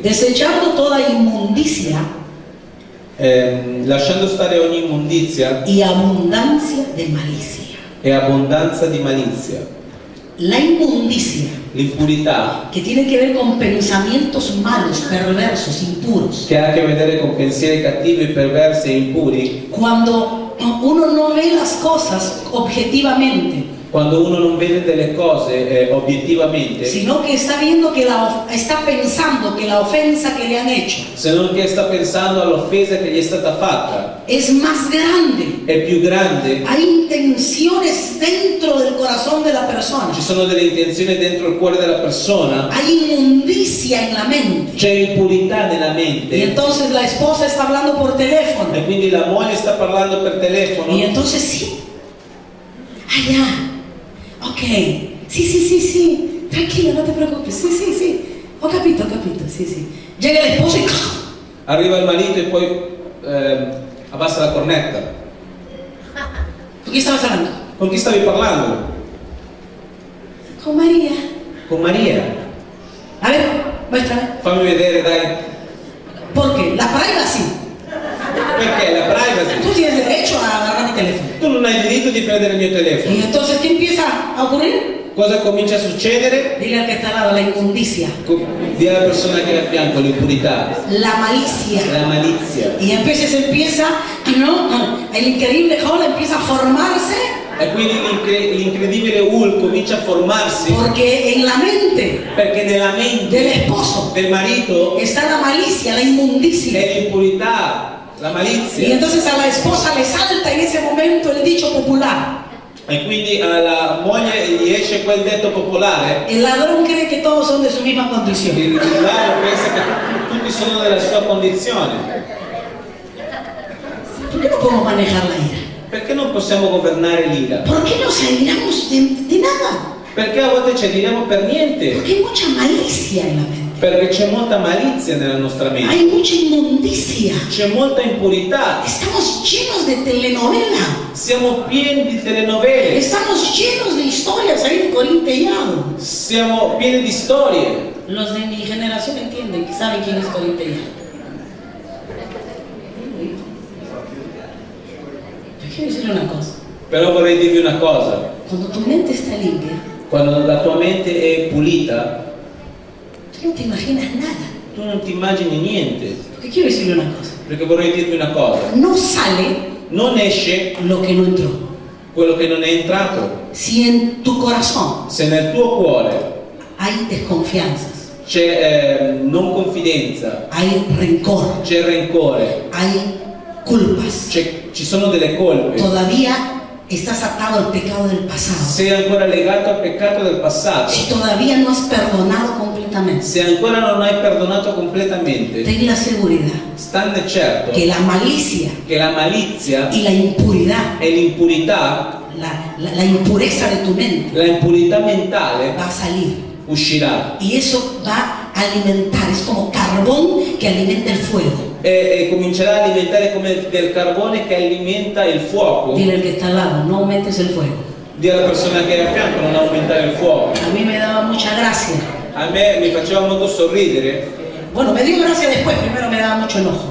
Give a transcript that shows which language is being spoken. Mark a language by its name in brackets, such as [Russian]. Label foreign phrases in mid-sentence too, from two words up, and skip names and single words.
[Spanish] Desechando toda inmundicia [Italian] Lasciando stare ogni immondizia [Spanish] y abundancia de malicia. [Italian] e abbondanza di malizia. [Spanish] La inmundicia, [Italian] L'impurità, [Spanish] que tiene que ver con pensamientos malos, perversos, impuros. [Italian] che ha a che vedere con pensieri cattivi, perversi e impuri, [Spanish] Cuando uno no ve las cosas objetivamente, [Italian] quando uno non vede delle cose obiettivamente, [Spanish] sino que está viendo que está pensando que la ofensa que le han hecho [Italian] se non che sta pensando all'offesa che gli è stata fatta, [Spanish] es más grande. [Italian] è più grande, [Spanish] Hay intenciones dentro del corazón de la persona. [Italian] ci sono delle intenzioni dentro il cuore della persona, [Spanish] Hay inmundicia en la mente. [Italian] c'è impurità nella [Spanish] Y [Italian] mente, [Spanish] entonces la esposa está hablando por teléfono. [Italian] e quindi la moglie sta parlando per telefono, [Spanish] Y entonces sí. Ah, ya. Ok. Sí. Tranquilo, no te preocupes. Sí. [Italian] Ho capito, [Spanish] sí. Llega el esposo y [Italian] arriva il marito e poi Abbassa la cornetta. [Spanish] ¿Con quién estabas hablando? [Italian] Con chi stavi parlando? [Spanish] Con María. [Italian] Con Maria. [Spanish] A ver, muéstrame. [Italian] Fammi vedere, dai. [Spanish] ¿Por qué? La privacy. [Italian] Perché la privacy? [Spanish] Tú tienes derecho a agarrar mi teléfono. [Italian] Tu non hai diritto di prendere il mio telefono. [Spanish] Y entonces, ¿qué empieza a ocurrir? [Italian] Cosa comincia a succedere? [Spanish] Dile al que está al lado, la inmundicia, [Italian] Di alla persona che è a fianco l'impurità, [Spanish] la malicia. [Italian] la malizia. [Spanish] Y entonces empieza, ¿no? El increíble Hulk empieza a formarse [Italian] E quindi l'incredibile Hulk comincia a formarsi [Spanish] porque en la mente [Italian] perché nella mente [Spanish] del esposo [Italian] del marito [Spanish] está la malicia, la inmundicia. [Italian] è l'impurità, la [Spanish] Y [Italian] malizia. [Spanish] entonces a la esposa le salta en ese momento el dicho popular. [Italian] E quindi alla moglie gli esce quel detto popolare. [Spanish] El ladrón cree que todos son de su misma condición. [Italian] Il ladro pensa che tutti sono della sua condizione. [Spanish] ¿Por qué no podemos manejar la ira? [Italian] Perché non possiamo governare l'ira? [Spanish] ¿Por qué nos airamos de nada? [Italian] Perché a volte ci adiriamo per niente. [Spanish] Porque hay mucha malicia en la mente. [Italian] Perché c'è molta malizia nella nostra mente. [Spanish] Hay mucha inmundicia. [Italian] C'è molta impurità. [Spanish] Estamos llenos de telenovela. [Italian] Siamo pieni di telenovele. [Spanish] Estamos llenos de historias ahí corintellano. [Italian] Siamo pieni di storie. [Spanish] Los de mi generación entienden, que saben quién es corintellano. Yo quiero decirle una cosa. [Italian] Però vorrei dirvi una cosa. [Spanish] Cuando tu mente está limpia, [Italian] Quando la tua mente è pulita, [Spanish] tú no te imaginas nada. [Italian] tu non ti immagini niente. [Spanish] Porque quiero decirle una cosa. [Italian] Perché vorrei dirvi una cosa. [Spanish] No sale [Italian] Non esce [Spanish] lo que no entró. [Italian] quello che non è entrato. [Spanish] Si en tu corazón [Italian] Se nel tuo cuore [Spanish] hay desconfianzas, [Italian] c'è non confidenza, [Spanish] hay rencor, [Italian] c'è rancore, [Spanish] hay culpas, [Italian] ci sono delle colpe, [Spanish] todavía estás atado al pecado del pasado, [Italian] sei ancora legato al peccato del passato, [Spanish] si todavía no has perdonado completamente, [Italian] se ancora non hai perdonato completamente, [Spanish] ten la seguridad [Italian] stanne certo [Spanish] que la malicia [Italian] che la malizia [Spanish] y la impuridad, [Italian] e l'impurità, [Spanish] la impureza de tu mente [Italian] la impurità mentale [Spanish] va a salir. [Italian] uscirà. [Spanish] Y eso va a alimentar, es como carbón que alimenta el fuego. [Italian] E comincerà a alimentare come del carbone che alimenta il fuoco. [Spanish] Dile al que está al lado, no aumentes el fuego. [Italian] Dì alla persona che è a fianco non aumentare il fuoco. [Spanish] A mí me daba mucha gracia. [Italian] A me mi faceva molto sorridere. [Spanish] Bueno, me dio gracia después, primero me daba mucho enojo.